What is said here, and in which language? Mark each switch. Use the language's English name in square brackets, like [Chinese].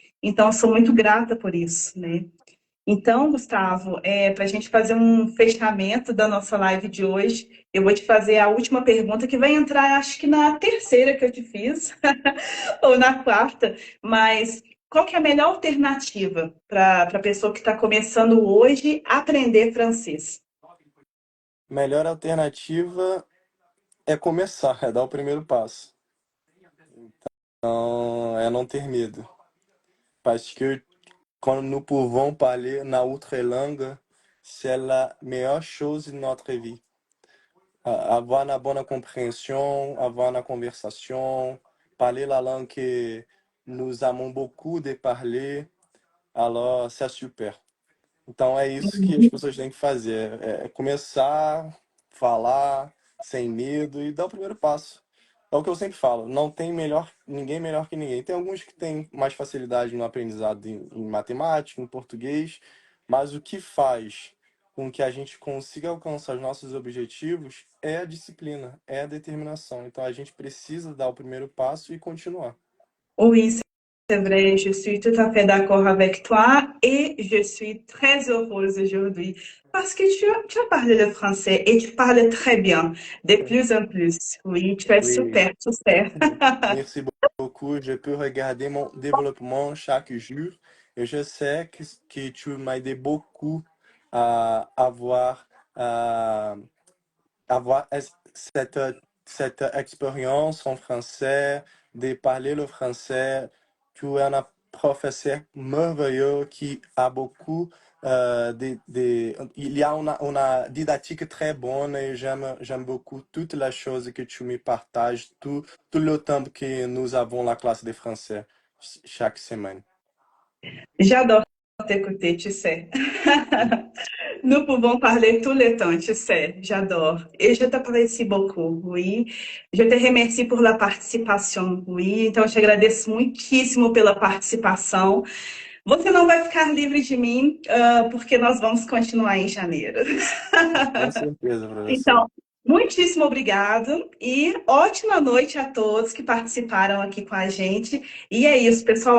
[Portuguese] Então, eu sou muito grata por isso, né? Então, Gustavo, para a gente fazer um fechamento da nossa live de hoje, eu vou te fazer a última pergunta, que vai entrar, acho que na terceira que eu te fiz, ou na quarta, mas qual que é a melhor alternativa para a pessoa que está começando hoje a aprender francês? Melhor alternativa é começar, é dar o primeiro passo. Então, é não ter medo. [French] Parce que quand nous pouvons parler notre langue, c'est la meilleure chose de notre vie. Avoir une bonne compréhension, avoir une conversation, parler la langue que nous aimons beaucoup de parler, alors c'est super. [Portuguese] Então é isso que as pessoas têm que fazer, é começar, falar sem medo e dar o primeiro passo. É o que eu sempre falo, não tem ninguém melhor que ninguém. Tem alguns que têm mais facilidade no aprendizado em matemática, em português, mas o que faz com que a gente consiga alcançar os nossos objetivos é a disciplina, é a determinação. Então a gente precisa dar o primeiro passo e continuar. [French] Oui, c'est vrai, je suis tout à fait d'accord avec toi et je suis très heureuse aujourd'hui parce que tu as parlé le français et tu parles très bien, de plus en plus. Oui, tu es Oui. super, super. Merci beaucoup. Je peux regarder mon développement chaque jour et je sais que tu m'as aidé beaucoup à à avoir cette expérience en français, de parler le français. Tu es un professeur merveilleux qui a beaucoup il y a une didactique très bonne et j'aime beaucoup toutes les choses que tu me partages, tout le temps que nous avons la classe de français chaque semaine. J'adore t'écouter, tu sais. Nous pouvons parler tout le temps, tu sais, j'adore. Et je t'apprécie beaucoup, oui. Je te remercie [Portuguese] por la participação, oui. Então, eu te agradeço muitíssimo pela participação. Você não vai ficar livre de mim, porque nós vamos continuar em janeiro. Com certeza, professor. Então, muitíssimo obrigado e ótima noite a todos que participaram aqui com a gente. E é isso, pessoal.